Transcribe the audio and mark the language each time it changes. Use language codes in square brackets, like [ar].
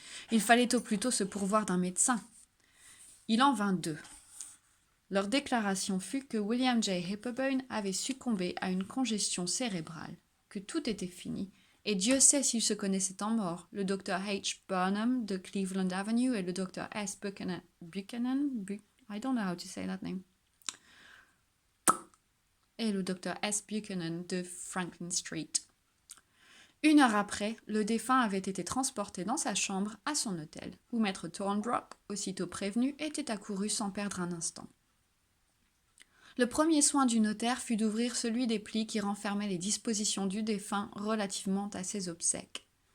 [fr] Il fallait au plus tôt se pourvoir d'un médecin. Il en vint 2. Leur déclaration fut que William J. Hippobone avait succombé à une congestion cérébrale, que tout était fini, et Dieu sait s'ils se connaissaient en mort, le Dr. H. Burnham de Cleveland Avenue et le Dr. S. [en] Buchanan, I don't know how to say that name, [fr] et le Dr. S. Buchanan de Franklin Street. 1 heure après, le défunt avait été transporté dans sa chambre à son hôtel, où maître Thornbrook, aussitôt prévenu, était accouru sans perdre un instant. Le premier soin du notaire fut d'ouvrir celui des plis qui renfermait les dispositions du défunt relativement à ses obsèques.